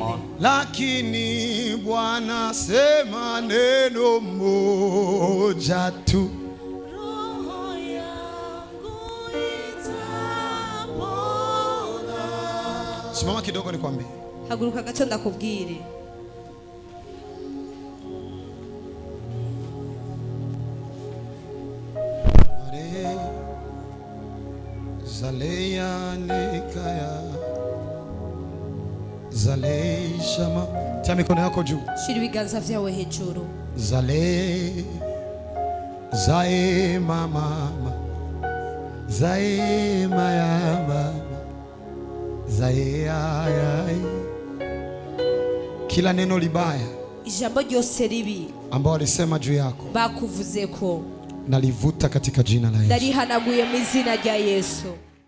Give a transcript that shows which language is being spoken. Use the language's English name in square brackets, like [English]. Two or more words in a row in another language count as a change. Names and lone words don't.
[Swahili] Lakini Bwana sema neno moja tu. Roho yangu itapona. Simama kidogo nikwambie. [Rundi] Haguruka gato ndakubwire. Zaleya nikaya Zaleishama. [Swahili] Tia mikono yako juu. [Rundi] Shira ibiganza vyawe hejuru. Zale Zae mama Zae mayama Zae ayai. [Swahili] Kila neno libaya, [Rundi] ijambo ryose ribi, [Swahili] ambao walisema juu yako [Rundi] bakuvuzeko [Swahili] nalivuta katika jina la Yesu. [Rundi] Ndarihanaguye mu izina rya Yesu.